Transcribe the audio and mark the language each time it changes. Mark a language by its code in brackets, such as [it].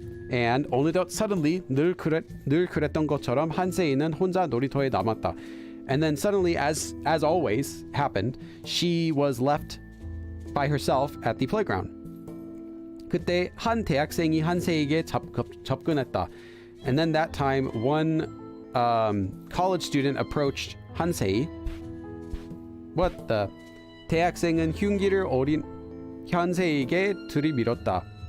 [en] And only that suddenly [ko] 늘 그랬던 것처럼 한세이는 혼자 놀이터에 남았다. [en] And then suddenly, as always happened, she was left by herself at the playground. [ko] 그때 한 대학생이 한세이에게 접근했다. [en] And then that time, one college student approached 한세이. What the? [ko] 대학생은 흉기를 어린 한세이에게 들이밀다.